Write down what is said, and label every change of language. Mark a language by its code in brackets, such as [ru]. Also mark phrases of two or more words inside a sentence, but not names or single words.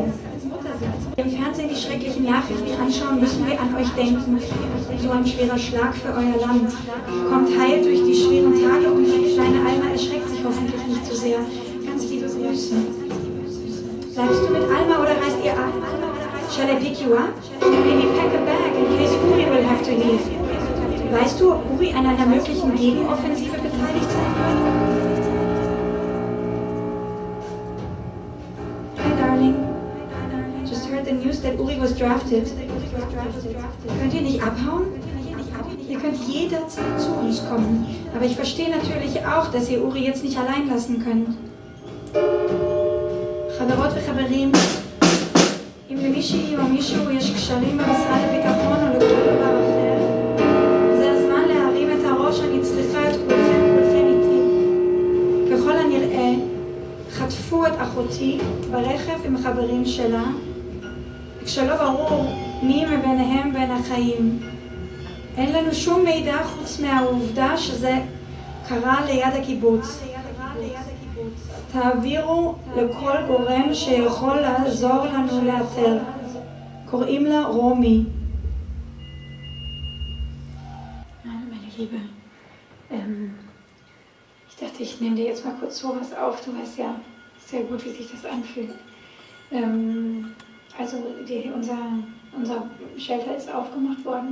[de] Im Fernsehen die schrecklichen Nachrichten anschauen, müssen wir an euch denken. So ein schwerer Schlag für euer Land. Kommt heil durch die schweren Tage und die kleine Alma erschreckt sich hoffentlich nicht zu sehr. Ganz liebe Grüße. Bleibst du mit Alma oder reist ihr ab? [en] Shall I pick you up? Maybe pack a bag in case Uri will have to leave. [de] Weißt du, ob Uri an einer möglichen Gegenoffensive beteiligt sein wird? [en] Hi, darling. Just heard the news that Uri was drafted. [de] Könnt ihr nicht abhauen? Ihr könnt jederzeit zu uns kommen. Aber ich verstehe natürlich auch, dass ihr Uri jetzt nicht allein lassen könnt. [he] חברות וחברים, אם למישהי או מישהו יש קשרים במשרד הביטחון או לכל דבר אחר, זה הזמן להרים את הראש, אני צריכה את כולכם איתי. ככל הנראה, חטפו את אחותי ברכב עם חברים שלה, כשלא ברור מי מביניהם בין החיים. אין לנו שום מידע חוץ מהעובדה שזה קרה ליד הקיבוץ. תעבירו לכל גורם שיכול לעזור לנו לאתר. קוראים לה רומי. [de] Meine Liebe, ich dachte, ich nehme dir jetzt mal kurz sowas auf. Du weißt ja sehr gut, wie sich das anfühlt. Also unser Shelter ist aufgemacht worden.